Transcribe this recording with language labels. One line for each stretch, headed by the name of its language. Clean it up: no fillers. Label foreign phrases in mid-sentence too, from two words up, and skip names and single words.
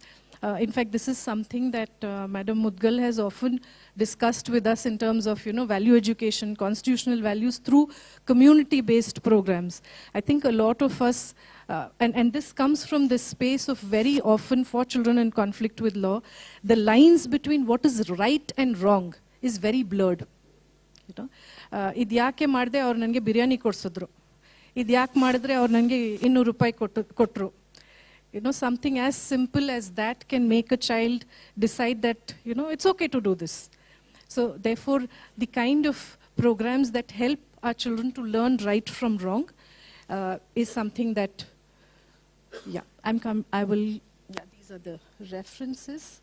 English: In fact, this is something that Madam Mudgal has often discussed with us in terms of, value education, constitutional values through community-based programs. I think a lot of us, and this comes from this space of very often for children in conflict with law, the lines between what is right and wrong is very blurred.
Kannada: ಇದ್ಯಾಕೆ ಮಾರ್ದೆ ಔರ್ ನಂಗೆ ಬಿರಿಯಾನಿ ಕೊಡ್ಸಿದ್ರು. ಇದ್ಯಾಕ್ ಮಾಡಿದ್ರೆ ಔರ್ ನಂಗೆ 200 ರೂಪಾಯಿ ಕೊಟ್ರು.
English: Something as simple as that can make a child decide that, it's okay to do this. So therefore, the kind of programs that help our children to learn right from wrong is something that, yeah, these are the references.